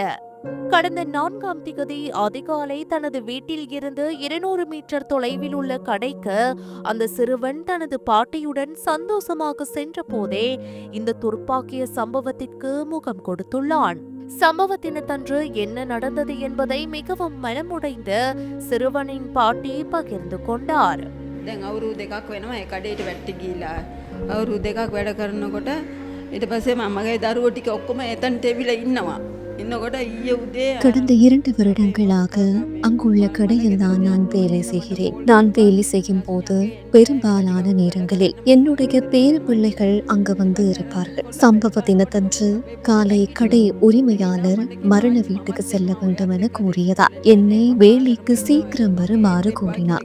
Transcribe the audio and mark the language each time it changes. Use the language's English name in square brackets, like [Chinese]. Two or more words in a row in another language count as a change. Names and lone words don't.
[Tamil] கடந்த 4ஆம் திகதி அதிகாலை தனது வீட்டில் இருந்து 200 மீட்டர் தொலைவில் உள்ள கடைக்கு அந்த சிறுவன் தனது பாட்டியுடன் சந்தோஷமாக சென்ற போதே இந்த துர்ப்பாக்கிய சம்பவத்திற்கு முகம் கொடுத்துள்ளான். சம்பவத்தினத்தன்று என்ன நடந்தது என்பதை மிகவும் மனமுடைந்து சிறுவனின் பாட்டி பகிர்ந்து கொண்டார். [Sinhala] අවුරුදු දෙකක් වෙනවා ඒ කඩේට වැටි ගිහිලා අවුරුදු දෙකක් වැඩ කරනකොට ඊට පස්සේ මමගේ දරුවෝ ටික ඔක්කොම එතනට එවිලා ඉන්නවා. [Tamil] கடந்த 2 வருடங்களாக அங்குள்ள கடையில் தான் நான் வேலை செய்கிறேன். நான் வேலை செய்யும் போது பெரும்பாலான நேரங்களில் என்னுடைய பேர பிள்ளைகள் அங்கு வந்து இருப்பார்கள். சம்பவ தினத்தன்று காலை கடை உரிமையாளர் மரண வீட்டுக்கு செல்ல வேண்டும் என கூறியதா என்னை வேலைக்கு சீக்கிரம் வருமாறு கூறினார்.